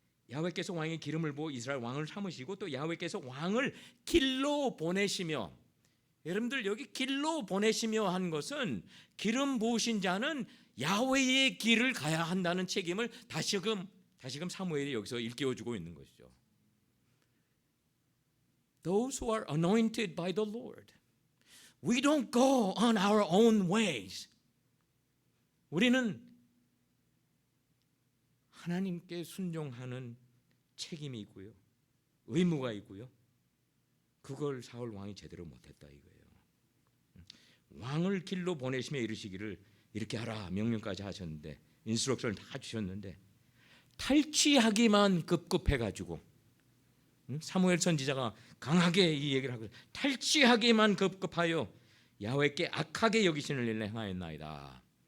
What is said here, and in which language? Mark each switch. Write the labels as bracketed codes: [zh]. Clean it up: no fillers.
[ko] 야훼께서 왕의 기름을 부어 이스라엘 왕을 삼으시고 또 야훼께서 왕을 길로 보내시며, 여러분들 여기 길로 보내시며 한 것은 기름 부으신 자는 야훼의 길을 가야 한다는 책임을 다시금 사무엘이 여기서 일깨워주고 있는 것이죠. [en] Those who are anointed by the Lord, we don't go on our own ways. [ko] 우리는 하나님께 순종하는 책임이 있고요, 의무가 있고요. 그걸 사울 왕이 제대로 못했다 이거예요. 왕을 길로 보내시며 이르시기를 이렇게 하라 명령까지 하셨는데, 인스트럭션을 다 주셨는데 탈취하기만 급급해가지고, 사무엘 선지자가 강하게 이 얘기를 하고, 탈취하기만 급급하여 야훼께 악하게 여기시는 일을 행하였나이다.